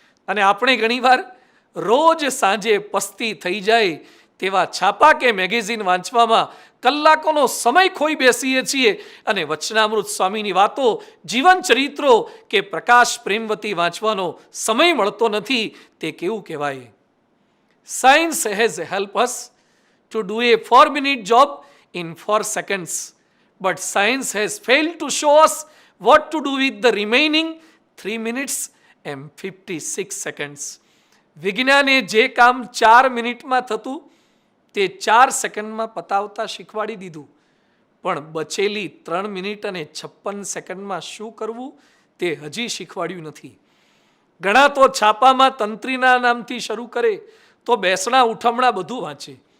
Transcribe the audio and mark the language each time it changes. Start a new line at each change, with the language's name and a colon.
Gujarati: અને આપણે ઘણીવાર રોજ સાંજે પસ્તી થઈ જાય તેવા છાપા કે મેગેઝિન વાંચવામાં કલાકોનો સમય ખોઈ બેસીએ છીએ અને વચનામૃત સ્વામીની વાતો, જીવન ચરિત્રો કે પ્રકાશ પ્રેમવતી વાંચવાનો સમય મળતો નથી. તે કેવું કહેવાય?
English: Science has help us to do a 4-minute job in 4 seconds. But science has failed to show us what to do with the remaining 3 minutes and 56 seconds.
Gujarati: વિજ્ઞાને જે કામ 4 મિનિટમાં થતું તે 4 સેકન્ડમાં પતાવતા શીખવાડી દીધું, પણ બચેલી 3 મિનિટ અને 56 સેકન્ડમાં શું કરવું તે હજી શીખવાડ્યું નથી. ઘણા તો છાપામાં તંત્રીના નામથી શરૂ કરે તો બેસણા ઉઠમણા બધું વાંચે.